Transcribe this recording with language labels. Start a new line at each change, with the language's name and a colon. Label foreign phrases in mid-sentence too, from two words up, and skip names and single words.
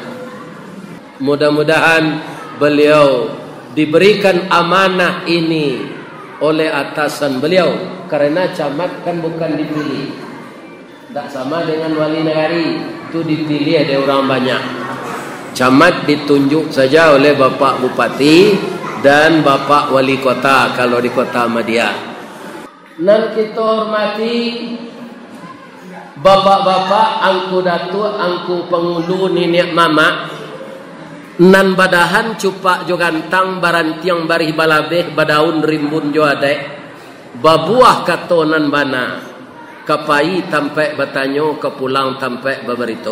Indonesian: Mudah-mudahan beliau diberikan amanah ini oleh atasan beliau, karena camat kan bukan dipilih, Tak sama dengan wali negari. Itu dipilih ada orang banyak. Camat ditunjuk saja oleh Bapak Bupati dan Bapak Wali Kota kalau di Kota Ahmadiyah.
Minangkabau: Dan kita hormati bapak-bapak, angku datuk, angku pengulu, nenek mama, nan badahan cupak jo gantang barantiang barih balabeh badaun rimbun jo adek, babuah kato nan bana, kapai tampe batanyo, kepulang tampe baberito.